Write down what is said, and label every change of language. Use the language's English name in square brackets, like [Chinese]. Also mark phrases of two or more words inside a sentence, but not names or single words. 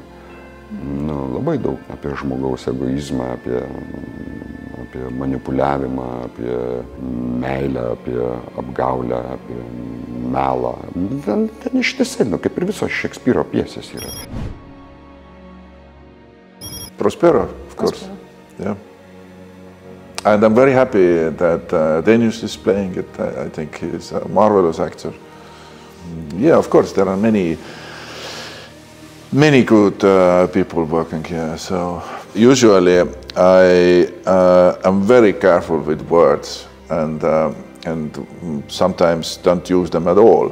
[Lithuanian] Labai daug apie žmogaus egoizmą, apie manipuliavimą, apie meilę, apie apgaulę, apie melą. Ten ištisai, kaip ir visos Shakespeare pjesės yra. [English] Prospero, of course. Yeah. And I'm very happy that Danish is playing it. I think he's a marvelous actor. Yeah, of course, there are many good people working here. So usually I am very careful with words and sometimes don't use them at all.